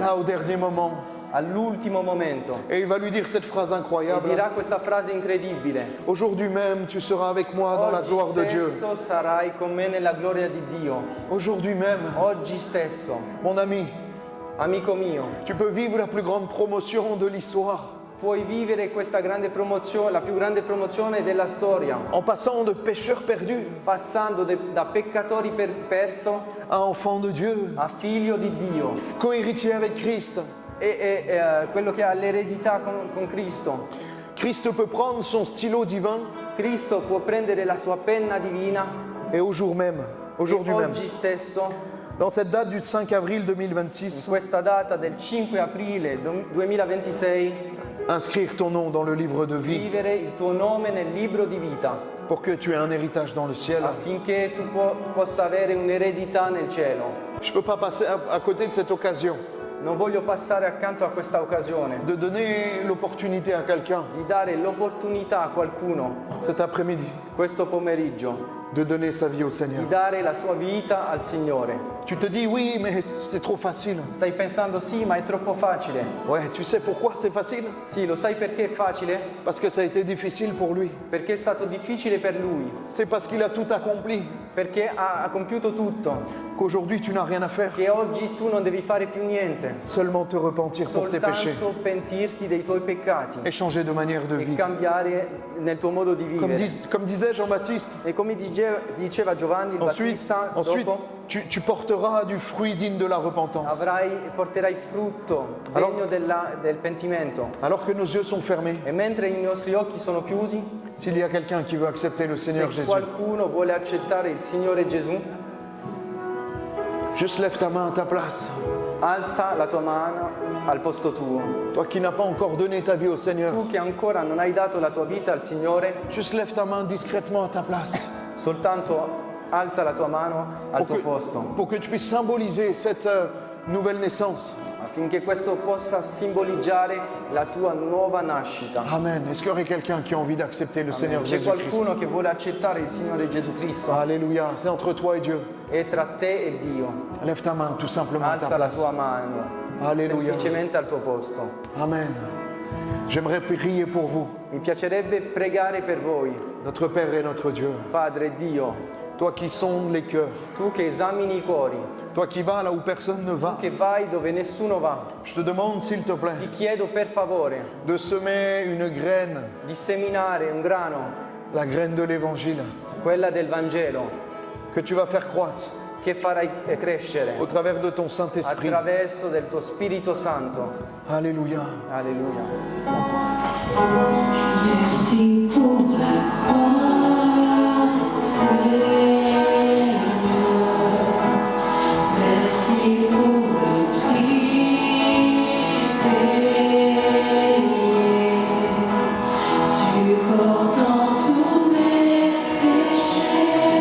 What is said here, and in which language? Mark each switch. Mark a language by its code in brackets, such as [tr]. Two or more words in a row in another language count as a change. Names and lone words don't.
[fr] Là, au dernier moment. [it] all'ultimo momento. [fr] Et il va lui dire cette phrase [it] E [fr] incroyable. [it] dirà questa frase incredibile. [fr] Aujourd'hui même, tu seras avec moi dans la gloire de [it] Oggi [fr] Dieu. [it] stesso sarai con me nella gloria di Dio. [fr] Aujourd'hui même, [it] Oggi stesso, [fr] mon ami, [it] amico mio, [fr] tu peux vivre la plus grande promotion de l'histoire [it] puoi vivere questa grande promozione, la più grande promozione della storia, [fr] en passant de pécheur perdu [it] passando da peccatori perso [fr] à enfant de Dieu, [it] a figlio di Dio. [fr] co-héritier avec Christ. [it] Quello che ha l'eredità con Cristo. [fr] Christ peut prendre son stylo divin [it] Cristo può prendere la sua penna divina [fr] et aujourd'hui [it] e [fr] même, [it] oggi stesso, [fr] dans cette date du 5 avril [it] in 2026, questa data del 5 aprile 2026, [fr] inscrire ton nom dans le livre de vie [it] scrivere il tuo nome nel libro di vita [fr] pour que tu aies un héritage dans le ciel. [it] affinché tu possa avere un'eredità nel cielo. [fr] Je ne peux pas passer à côté de cette occasion [it] Non voglio passare accanto a questa occasione [fr] de donner l'opportunité à quelqu'un [it] di dare l'opportunità a qualcuno [fr] cet après-midi [it] questo pomeriggio [fr] de donner sa vie au Seigneur. [it] di dare la sua vita al Signore. [fr] Tu te dis oui, mais c'est trop facile. [it] Stai pensando sì, ma è troppo facile. [fr] Ouais, tu sais pourquoi c'est facile? [it] Sì, lo sai perché è facile? [fr] Parce que ça a été difficile pour lui. [it] Perché è stato difficile per lui, [fr] C'est parce qu'il a tout accompli [it] perché ha compiuto tutto, [fr] qu'aujourd'hui tu n'as rien à faire. [it] che oggi tu non devi fare più niente, [fr] Seulement te repentir pour tes péchés [it] soltanto pentirti dei tuoi peccati [fr] et changer de manière de [it] e [fr] vie. [it] cambiare nel tuo modo di vivere. [fr] Comme disait Jean-Baptiste, [it] E come diceva Giovanni il Battista, [fr] ensuite [it] dopo [fr] tu porteras du fruit digne de la repentance. [it] porterai frutto degno del pentimento. [fr] Alors que nos yeux sont fermés, [it] E mentre i nostri occhi sono chiusi, [fr] s'il y a quelqu'un qui veut accepter le Seigneur [it] se [fr] Jésus, [it] qualcuno vuole accettare il Signore Gesù, [fr] juste lève ta main à ta place. [it] alza la tua mano al posto tuo. [fr] Toi qui n'as pas encore donné ta vie au Seigneur, [it] Tu che ancora non hai dato la tua vita al Signore, [fr] juste lève ta main discrètement à ta place [it] soltanto alza la tua mano al tuo posto, [fr] pour que tu puisses symboliser cette nouvelle naissance. [it] affinché questo possa simboleggiare la tua nuova nascita. [fr] Amen. Est-ce qu'il y aurait quelqu'un qui a envie d'accepter le Seigneur [it] C'è [fr] Jésus-Christ? [it] qualcuno che vuole accettare il Signore Gesù Cristo? [fr] Alléluia. C'est entre toi et Dieu. [it] È tra te e Dio. [fr] Lève ta main tout simplement à ta [it] Alza la [fr] place. [it] tua mano, Alleluia. semplicemente al tuo posto. [fr] Amen. J'aimerais prier pour vous, [it] Mi piacerebbe pregare per voi, [fr] notre Père et notre Dieu. [it] Padre Dio, [fr] Toi qui sondes les cœurs, [it] tu che esamini i cuori, [fr] toi qui vas là où personne ne va, [it] che vai dove nessuno va. [fr] je te demande s'il te plaît [it] Ti chiedo per favore [fr] de semer une graine, [it] di seminare un grano, [fr] la graine de l'Évangile, [it] quella del Vangelo, [fr] que tu vas faire croître [it] che farai crescere [fr] au travers de ton Saint-Esprit. [it] attraverso del tuo Spirito Santo. [fr] Alléluia. [it] Alleluia. [fr] Merci pour la croix, Seigneur. Merci pour le prix payé, supportant tous mes péchés.